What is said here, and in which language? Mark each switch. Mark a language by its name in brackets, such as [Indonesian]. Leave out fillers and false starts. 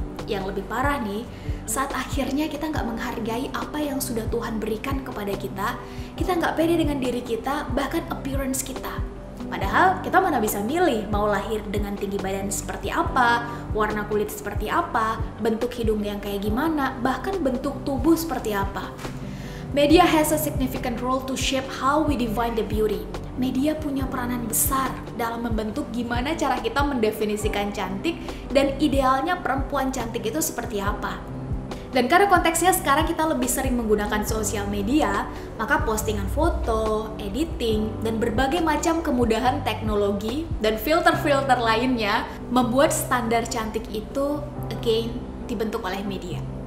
[Indonesian] Yang lebih parah nih, saat akhirnya kita nggak menghargai apa yang sudah Tuhan berikan kepada kita nggak pede dengan diri kita, bahkan appearance kita. Padahal kita mana bisa milih mau lahir dengan tinggi badan seperti apa, warna kulit seperti apa, bentuk hidung yang kayak gimana, bahkan bentuk tubuh seperti apa. [English] Media has a significant role to shape how we define the beauty. [Indonesian] Media punya peranan besar dalam membentuk gimana cara kita mendefinisikan cantik dan idealnya perempuan cantik itu seperti apa. Dan karena konteksnya sekarang kita lebih sering menggunakan sosial media, maka postingan foto, editing, dan berbagai macam kemudahan teknologi dan filter-filter lainnya membuat standar cantik itu again dibentuk oleh media.